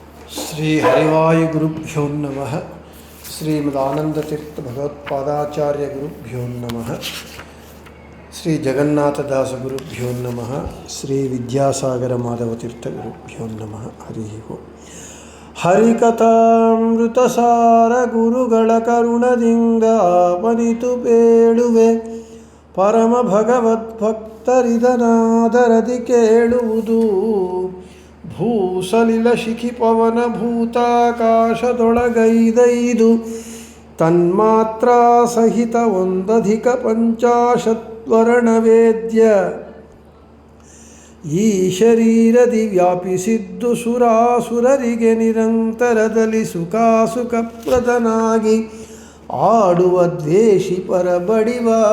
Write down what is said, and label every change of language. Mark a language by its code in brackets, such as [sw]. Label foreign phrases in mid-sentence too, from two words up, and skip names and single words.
[sa] శ్రీ హరివాయుగురుభ్యో నమః. శ్రీమదానందతీర్థ భగవత్పాదాచార్య గురుభ్యో నమః. శ్రీ జగన్నాథదాస గురుభ్యో నమః. శ్రీ విద్యాసాగర మాధవతీర్థ గురుభ్యో నమః. హరి ఓం. [kn] ಹರಿಕಥಾಮೃತಸಾರ ಗುರುಗಳ ಕರುಣದಿಂದ ಆಪನಿತು ಬೇಡುವೆ, ಪರಮ ಭಗವದ್ಭಕ್ತರಿದನಾದರದಿ ಕೇಳುವುದು. ಭೂಸಲಿಲ ಶಿಖಿ ಪವನ ಭೂತಾಕಾಶದೊಳಗೈದೈದು ತನ್ಮಾತ್ರ ಸಹಿತ ಒಂದಧಿಕ ಪಂಚಾಶತ್ವರ್ಣವೇದ್ಯ ಈ ಶರೀರದಿ ವ್ಯಾಪಿಸಿದ್ದು ಸುರಾಸುರರಿಗೆ ನಿರಂತರದಲ್ಲಿ ಸುಖಾಸುಖಪ್ರದನಾಗಿ ಆಡುವ ದ್ವೇಷಿ ಪರಬಡಿವ.